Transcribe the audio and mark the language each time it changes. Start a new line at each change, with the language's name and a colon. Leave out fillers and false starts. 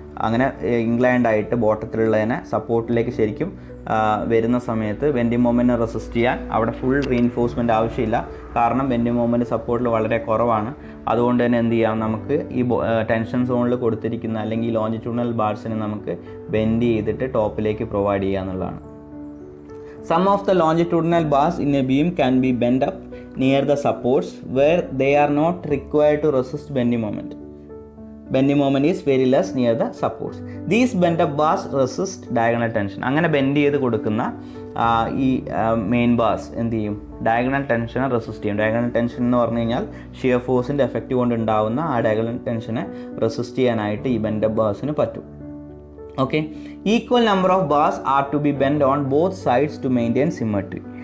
Malayalam: അങ്ങനെ ഇൻക്ലൈൻഡായിട്ട് ബോട്ടത്തിലുള്ളതിനെ സപ്പോർട്ടിലേക്ക് ശരിക്കും വരുന്ന സമയത്ത് ബെൻഡിങ് മൊമെൻറ്റിനെ റെസിസ്റ്റ് ചെയ്യാൻ അവിടെ ഫുൾ റീഇൻഫോഴ്സ്മെൻറ്റ് ആവശ്യമില്ല. കാരണം ബെൻഡിങ് മൊമെൻറ്റ് സപ്പോർട്ടിൽ വളരെ കുറവാണ്. അതുകൊണ്ട് തന്നെ എന്ത് ചെയ്യാം, നമുക്ക് ഈ ടെൻഷൻ സോണിൽ കൊടുത്തിരിക്കുന്ന അല്ലെങ്കിൽ ഈ ലോഞ്ചിറ്റ്യൂഡിനൽ ബാർസിനെ നമുക്ക് ബെൻഡ് ചെയ്തിട്ട് ടോപ്പിലേക്ക് പ്രൊവൈഡ് ചെയ്യുക എന്നുള്ളതാണ്.
English: Some of the longitudinal bars in a beam can be bent up near the supports where they are not required to resist bending moment. Bending moment is very less near the supports. These bent up bars resist diagonal tension.
Malayalam: അങ്ങനെ bend ചെയ്ത് കൊടുക്കുന്ന ഈ main bars എന്ത് ചെയ്യും, diagonal ടെൻഷനെ resist ചെയ്യും. Diagonal tension എന്ന് പറഞ്ഞു കഴിഞ്ഞാൽ ഷിയർ ഫോഴ്സിൻ്റെ എഫക്റ്റ് കൊണ്ട് ഉണ്ടാകുന്ന ആ ഡയഗണൽ ടെൻഷനെ റെസിസ്റ്റ് ചെയ്യാനായിട്ട് ഈ ബെൻഡ് അപ്പ് ബാർസിന് പറ്റും.
English: Okay, equal number of bars are to be bend on both sides to maintain symmetry.